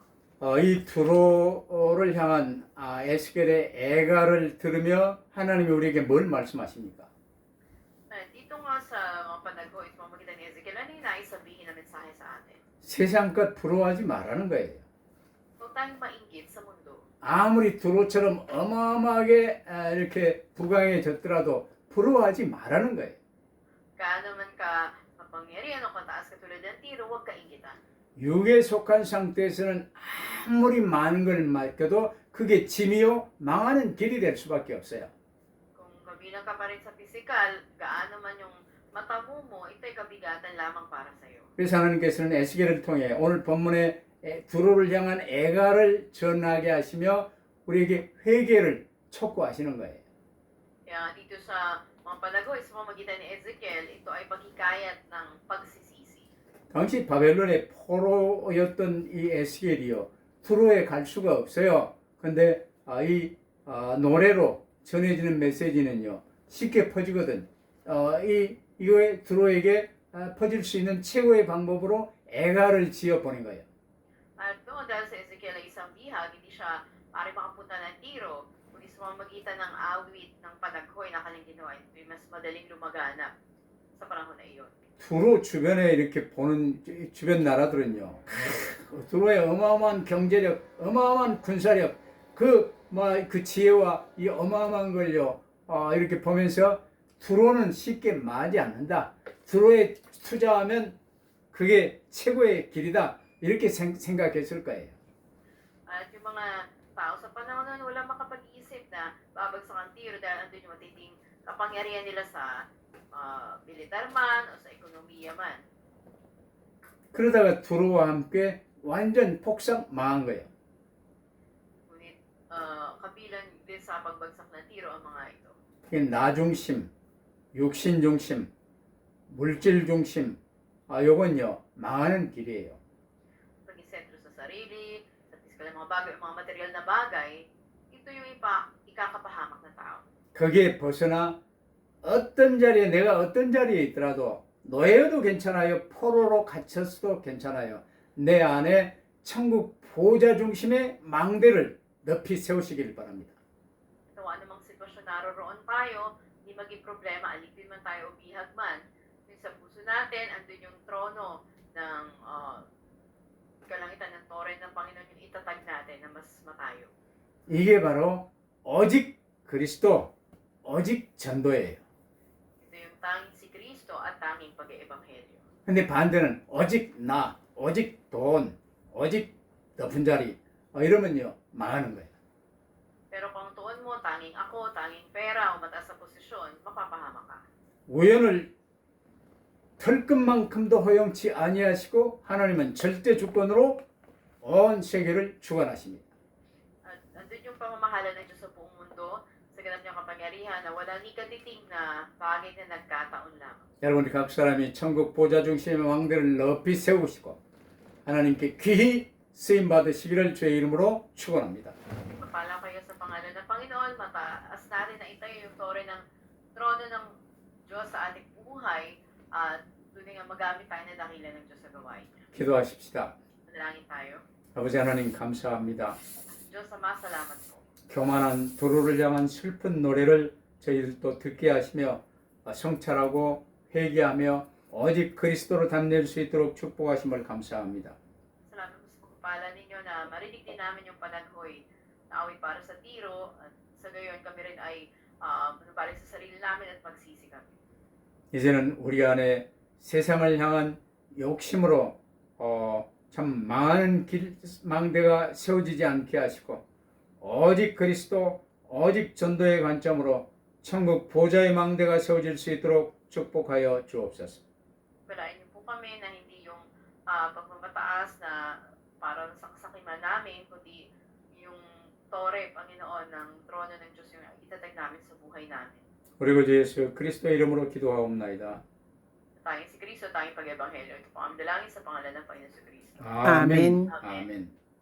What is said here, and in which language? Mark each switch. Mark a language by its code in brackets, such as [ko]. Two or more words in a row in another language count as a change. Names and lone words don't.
[ko] 이 두로를 향한 에스겔의 애가를 들으며 하나님이 우리에게 뭘 말씀하십니까? [tl] Dito nga sa mga panaghoy, sa mga magitan ni Ezekiel, ano yung nais sabihin na mensahe sa atin? [ko] 세상 것 부러워하지 말라는 거예요. [tl] Huwag tayong mainggit sa mundo. [ko] 아무리 두로처럼 어마어마하게 이렇게 부강해졌더라도 부러워하지 말라는 거예요. [tl] Gaano man ka mapangyarihan o kataas katulad ng Tiro, huwag ka inggitan. [ko] 육에 속한 상태에서는 아무리 많은 걸 맡겨도 그게 짐이요 망하는 길이 될 수밖에 없어요. [tl] Kung kabilang ka pa rin sa physical, gaano man yung matamu mo, ito'y kabigatan lamang para sa'yo. [ko] 그래서 하나님께서는 에스겔을 통해 오늘 본문에 두로를 향한 애가를 전하게 하시며 우리에게 회개를 촉구하시는 거예요. [tl] Kaya dito sa mga palagoy, sa pamamagitan ni Ezekiel, ito ay paghikayat ng pagsisisi. [ko] 당시 바벨론의 포로였던 이 에스겔이요, 두로에 갈 수가 없어요. 근데 이 노래로 전해지는 메시지는요 쉽게 퍼지거든. 이거에 두로에게 퍼질 수 있는 최고의 방법으로 애가를 지어 보낸 거예요. [tl] At doon, dahil sa Ezekiel ay isang bihag, hindi siya maaari makapunta ng Tiro, kundi sa pamamagitan ng awit ng panaghoy na kanyang ginawa, ito'y mas madaling lumaganap sa panahon na iyon. [ko] 두로 주변에 이렇게 보는 주변 나라들은요, 두로의 어마어마한 경제력, 어마어마한 군사력, 그 지혜와 이 어마어마한 걸요, 이렇게 보면서 두로는 쉽게 망하지 않는다. 두로에 투자하면 그게 최고의 길이다. 이렇게 생각했을 거예요. [tl] At yung mga tao sa panahon nun, wala makapag-iisip na babagsak ang Tiro dahil andun yung matinding kapangyarihan nila sa militar man o sa ekonomiya man. [ko] 그러다가 두로와 함께 완전 폭삭 망한 거예요. [tl] Ngunit kabilang din sa pagbagsak ng Tiro ang mga ito. [ko] 이게 나 중심, 육신 중심, 물질 중심, 요건요 망하는 길이에요. [tl] Pag-isentro sa sarili, sa pisikal na mga bagay, mga material na bagay, ito yung ikakapahamak ng tao. [ko] 거기에 벗어나 내가 어떤 자리에 있더라도 노예여도 괜찮아요. 포로로 갇혔어도 괜찮아요. 내 안에 천국 보호자 중심의 망대를 높이 세우시길 바랍니다. [tl] Kung anumang sitwasyon naroroon tayo, hindi maging problema, alipin man tayo o bihag man, yung sa puso natin, andun yung trono ng kalangitan ng tore ng Panginoon yung itatag natin na mas matayo. [ko] 이게 바로 오직 그리스도, 오직 전도예요. [tl] Ito yung tanging si Kristo at tanging pag-eebanghelyo. [ko] 근데 반대는 오직 나, 오직 돈, 오직 높은 자리 이러면요 망하는 거예요. [tl] Pero kung tuon mo, tanging ako, tanging pera o mataas sa posisyon, mapapahama ka. [ko] 우연을 털끝만큼도 허용치 아니하시고 하나님은 절대 주권으로 온 세계를 주관하십니다. [tl] At andun yung pamamahala ng Diyos sa buong mundo, sa ganap niyang kapangyarihan na walang ikatiting na bagay na nagkataon lamang. [ko] 여러분 각 사람이 천국 보좌 중심의 왕들을 높이 세우시고 하나님께 귀히 쓰임 받으시기를 주의 이름으로 축원합니다. [tl] Mapala kayo sa pangalan ng Panginoon, mataas natin na itayo yung tore ng trono ng Diyos sa ating buhay at tunay nga magamit tayo na dakilan ng Diyos sa gawain niya. [ko] 기도하십시다. [tl] Manalangin tayo. [ko] 아버지 하나님 감사합니다. [tl] Diyos Diyos Ama, salamat po. [ko] 교만한 두루를 향한 슬픈 노래를 저희들도 듣게 하시며 성찰하고 회개하며 오직 그리스도로 담낼 수 있도록 축복하심을 감사합니다. [tl] Salamat po sa pagpapala ninyo na marinig din namin yung panaghoy na awit para sa tiro at sa gayon kami rin ay manubalik sa sarili namin at magsisi kami. [ko] 이제는 우리 안에 세상을 향한 욕심으로 참 많은 망대가 세워지지 않게 하시고 오직 그리스도 오직 전도의 관점으로 천국 보좌의 망대가 세워질 수 있도록 축복하여 주옵소서. [tl] Balain niyo po kami na hindi yung pagmamataas na parang saksakiman namin, kundi yung tore, Panginoon, ng trono ng Diyos yung itatag namin sa buhay namin. [ko] 우리 구주 예수 그리스도의 이름으로 기도하옵나이다. [tl] Tayong si Kristo, tayong pag-ebanghelyo. Ito po ang dalangin sa pangalan ng Panginoon si Kristo. [ko] 아멘. 아멘. 아멘.